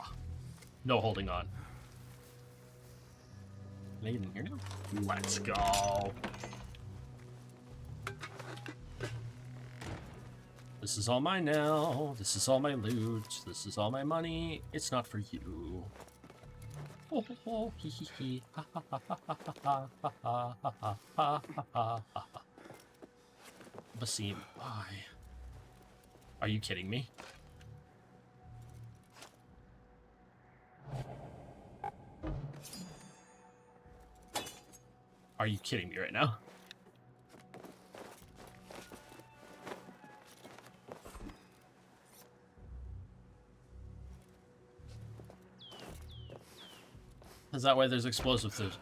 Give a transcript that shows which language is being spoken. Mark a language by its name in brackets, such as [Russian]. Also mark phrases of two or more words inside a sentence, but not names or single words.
[English] No holding on. Can I get in here now? Let's go. This is all mine now. This is all my loot. This is all my money. It's not for you. Oh, ho, ho, hee, hee, hee. Ha, ha, ha, ha, ha, ha, ha, ha, ha, ha, ha, ha. Basim, why? Are you kidding me? Are you kidding me right now? Is that why there's explosives?